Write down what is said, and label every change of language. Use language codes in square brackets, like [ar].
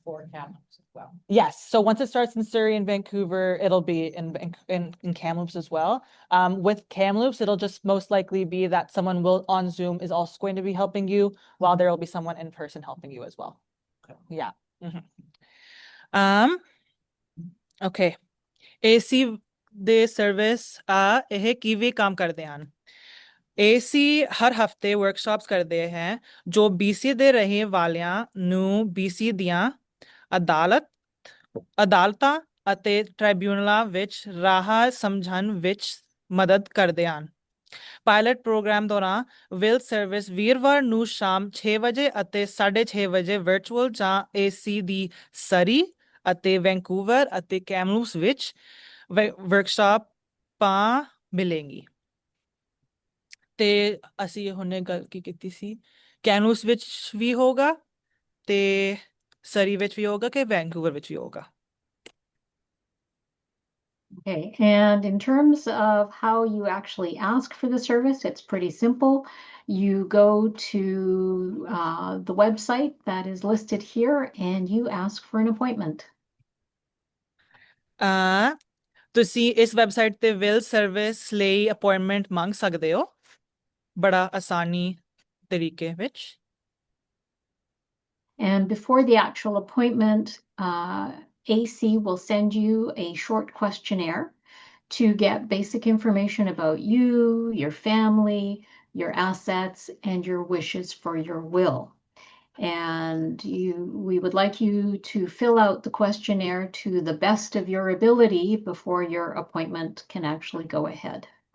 [en] For Kamloops as well. Yes. So once it starts in Surrey and Vancouver, it'll be in Kamloops as well. With Kamloops, it'll just most likely be that someone will on Zoom is also going to be helping you, while there will be someone in person helping you as well. Okay. Yeah. Okay. [pa] AC ਦੇ service ਇਹ ਕਿਵੇਂ ਕੰਮ ਕਰਦੇ ਹਨ? AC ਹਰ ਹਫਤੇ workshops ਕਰਦੇ ਹੈ ਜੋ BC ਦੇ ਰਹਿਣ ਵਾਲਿਆਂ ਨੂੰ BC ਦੀਆਂ ਅਦਾਲਤਾਂ ਅਤੇ ਟ੍ਰਾਈਬਿਊਨਲਾਂ ਵਿੱਚ ਰਾਹ ਸਮਝਣ ਵਿੱਚ ਮਦਦ ਕਰਦੇ ਹਨ। ਪਾਇਲਟ ਪ੍ਰੋਗਰਾਮ ਦੌਰਾਨ ਵਿਲ ਸਰਵਿਸ ਵੀਰਵਾਰ ਨੂੰ ਸ਼ਾਮ 6 ਵਜੇ ਅਤੇ 6:30 ਵਜੇ ਵਰਚੁਅਲ ਜਾਂ AC ਦੀ ਸਰੀ ਅਤੇ ਵੈਂਕੂਵਰ ਅਤੇ ਕੈਮਲੂਪਸ ਵਿੱਚ ਵਰਕਸ਼ਾਪਾਂ ਮਿਲੇਂਗੀ। ਤੇ ਅਸੀਂ ਹੁਣੇ ਗੱਲ ਕੀ ਕੀਤੀ ਸੀ, ਕੈਮਲੂਪਸ ਵਿੱਚ ਵੀ ਹੋਗਾ ਤੇ ਸਰੀ ਵਿੱਚ ਵੀ ਹੋਗਾ ਕਿ ਵੈਂਕੂਵਰ ਵਿੱਚ ਵੀ ਹੋਗਾ। [en] Okay, and in terms of how you actually ask for the service, it's pretty simple. You go to the website that is listed here and you ask for an appointment. [pa] ਤੁਸੀਂ ਇਸ website ਤੇ will service ਲਈ appointment ਮੰਗ ਸਕਦੇ ਹੋ ਬੜਾ ਆਸਾਨੀ ਤਰੀਕੇ ਵਿੱਚ। [en] And before the actual appointment, AC will send you a short questionnaire to get basic information about you, your family, your assets, and your wishes for your will. And we would like you to fill out the questionnaire to the best of your ability before your appointment can actually go ahead.